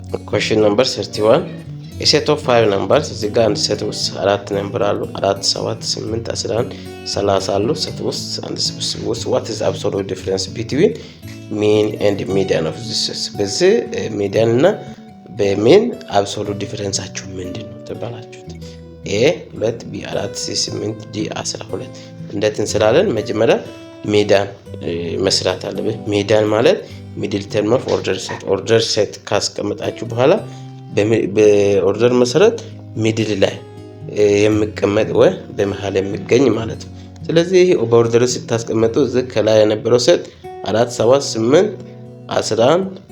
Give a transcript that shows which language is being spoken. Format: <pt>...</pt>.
<en>question number 31 a set of 5 numbers</en> <am>እዚህ ጋር አንድ ሴት ውስጥ 4 ነምበር አሉ 4 7 8 11 30 አሉ። ሴት ውስጥ አንድ ስብስብ ውስጥ</am> <en>what is absolute difference between mean and median of this set?</en> <am>በዚህ ሚዲያን እና በሚን አብሶሉት ዲፈረንሳቸው ምንድነው ተባላችሁት? a 2 b 4 c 8 d 12 እንዴት እንሰራለን? መጀመሪያ ሚዲያን መስራት አለብን። ሚዲያን ማለት ሚድል ተርም ኦፍ ኦርደር ሴት ካስቀመጣችሁ በኋላ በኦርደር መሰረት ሚድል ላይ የሚቀመጥ ወይ በመሃል የሚገኝ ማለት ነው። ስለዚህ በኦርደር ስታስቀምጡ እዚህ ከላይ የነበረው ሴት 4 7 8 11</am>